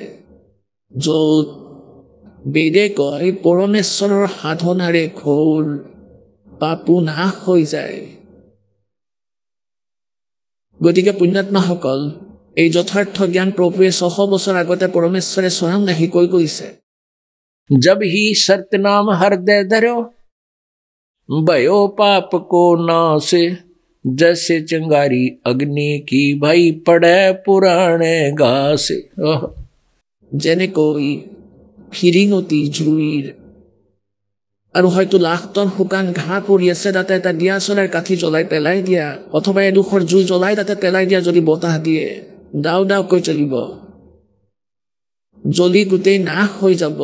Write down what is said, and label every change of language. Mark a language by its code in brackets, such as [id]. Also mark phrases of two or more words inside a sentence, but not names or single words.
[as] য'ত বেদে কয় পৰমেশ্বৰৰ সাধনাৰে ঘোৰ পাপো নাশ হৈ যায়। গতিকে পুণ্যাত্মাসকল, এই যথাৰ্থ জ্ঞান প্ৰভুৱে 600 বছৰ আগতে পৰমেশ্বৰে স্বয়ং আহি কৈ গৈছে। [hi] जब ही सत्यनाम हृदय धरो, भयो पाप को नासे, जैसे चिंगारी अग्नि की भाई पड़े पुराने घासे। [as] যেনেকৈ ফিৰিঙতি জুইৰ, আৰু হয়তো লাখ টন শুকান ঘাঁহ পৰি আছে, তাতে এটা দিয়াচলাৰ কাঠি জ্বলাই পেলাই দিয়া, অথবা এডোখৰ জুই জ্বলাই তাতে পেলাই দিয়া, যদি বতাহ দিয়ে ডাও ডাওকৈ জ্বলিব, জ্বলি গোটেই নাশ হৈ যাব।